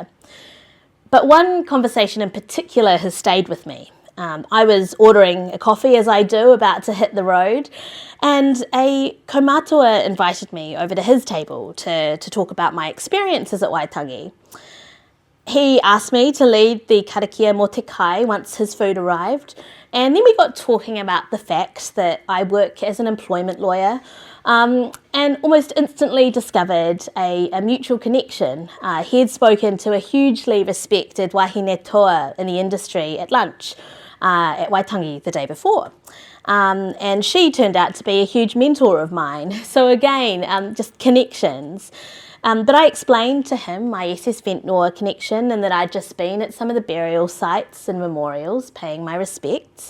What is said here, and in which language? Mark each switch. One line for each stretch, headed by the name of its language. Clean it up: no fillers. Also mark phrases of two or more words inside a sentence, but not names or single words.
English: But one conversation in particular has stayed with me. I was ordering a coffee, as I do, about to hit the road, and a kaumātua invited me over to his table to talk about my experiences at Waitangi. He asked me to lead the
Māori: karakia mō te kai
English: once his food arrived, and then we got talking about the fact that I work as an employment lawyer, and almost instantly discovered a mutual connection. He had spoken to a hugely respected
Māori: wahine toa
English: in the industry at lunch at Waitangi the day before. And she turned out to be a huge mentor of mine. So again, just connections. But I explained to him my SS Ventnor connection and that I'd just been at some of the burial sites and memorials paying my respects.